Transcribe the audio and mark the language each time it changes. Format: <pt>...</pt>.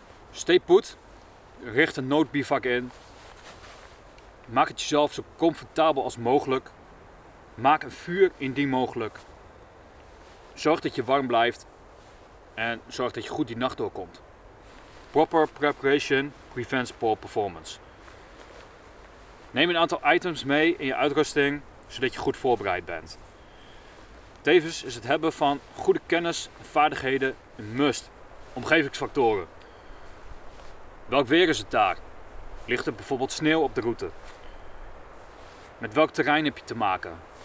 <nl>Stay put, richt een noodbivak in. Maak het jezelf zo comfortabel als mogelijk. Maak een vuur indien mogelijk. Zorg dat je warm blijft en zorg dat je goed die nacht doorkomt.</nl> <en>Proper preparation prevents poor performance.</en> <nl>Neem een aantal items mee in je uitrusting, zodat je goed voorbereid bent. Tevens is het hebben van goede kennis en vaardigheden een must. Omgevingsfactoren. Welk weer is het daar? Ligt er bijvoorbeeld sneeuw op de route? Met welk terrein heb je te maken?</nl>